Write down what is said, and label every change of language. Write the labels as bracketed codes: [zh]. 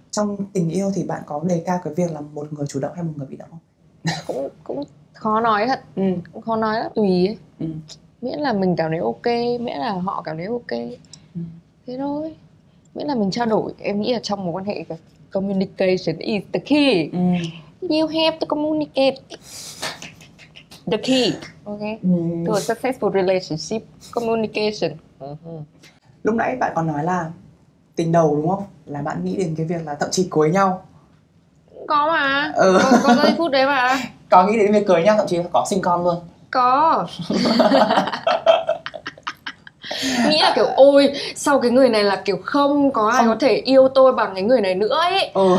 [vi] Trong tình yêu thì bạn có đề cao cái việc là một người chủ động hay một người bị động không? Cũng khó nói thật. Cũng khó nói lắm, tùy ấy. Miễn là mình cảm thấy ok, miễn là họ cảm thấy ok, thế thôi. Miễn là mình trao đổi. Em nghĩ là trong một quan hệ, [en] communication is the key. You have to communicate. The key. Okay. To a successful relationship, communication. [vi] Lúc nãy bạn còn nói là tình đầu, đúng không? Là bạn nghĩ đến cái việc là thậm chí cưới nhau. Có mà. Có giây phút đấy mà. Có nghĩ đến việc cưới nhau, thậm chí là có sinh con luôn. Có. Nghĩ là kiểu ôi sau cái người này là kiểu không có ai có thể yêu tôi bằng cái người này nữa ấy.